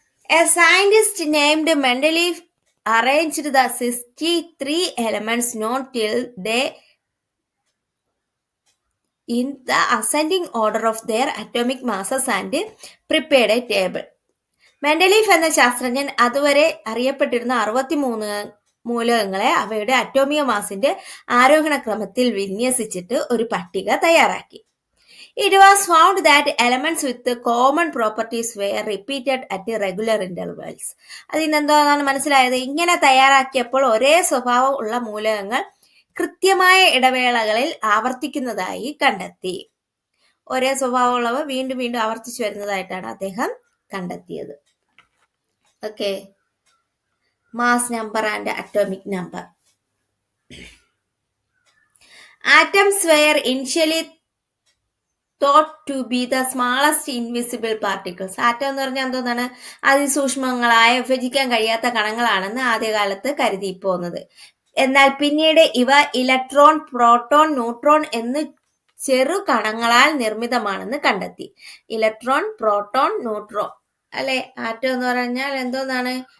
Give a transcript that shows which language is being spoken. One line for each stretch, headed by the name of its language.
English: A scientist named Mendeleev arranged the 63 elements known till they in the ascending order of their atomic masses and prepared a table.
Malayalam: Mendeleev എന്ന ശാസ്ത്രജ്ഞൻ അതുവരെ അറിയപ്പെട്ടിരുന്ന 63 മൂലകങ്ങളെ അവയുടെ അറ്റോമിക മാസിന്റെ ആരോഹണ ക്രമത്തിൽ വിന്യസിച്ചിട്ട് ഒരു പട്ടിക തയ്യാറാക്കി.
English: It was found that elements with common properties were repeated at regular intervals.
Malayalam: അതിനെന്താണ് മനസ്സിലായത്? ഇങ്ങനെ തയ്യാറാക്കിയപ്പോൾ ഒരേ സ്വഭാവം ഉള്ള മൂലകങ്ങൾ കൃത്യമായ ഇടവേളകളിൽ ആവർത്തിക്കുന്നതായി കണ്ടെത്തി. ഒരേ സ്വഭാവമുള്ളവ വീണ്ടും വീണ്ടും ആവർത്തിച്ചു വരുന്നതായിട്ടാണ് അദ്ദേഹം കണ്ടെത്തിയത്.
English: Okay, mass number and atomic number. Atoms were initially thought to be the smallest invisible particles.
Malayalam: Atom എന്ന് പറഞ്ഞാൽ എന്തോന്നാണ്? അതിസൂക്ഷ്മങ്ങളായ വിഭജിക്കാൻ കഴിയാത്ത കണങ്ങളാണെന്ന് ആദ്യകാലത്ത് കരുതി പോന്നത്. എന്നാൽ പിന്നീട് ഇവ ഇലക്ട്രോൺ, പ്രോട്ടോൺ, ന്യൂട്രോൺ എന്ന് ചെറു കണങ്ങളാൽ നിർമ്മിതമാണെന്ന് കണ്ടെത്തി. ഇലക്ട്രോൺ, പ്രോട്ടോൺ, ന്യൂട്രോൺ അല്ലെ? ആറ്റം എന്ന് പറഞ്ഞാൽ എന്തോന്നാണ്?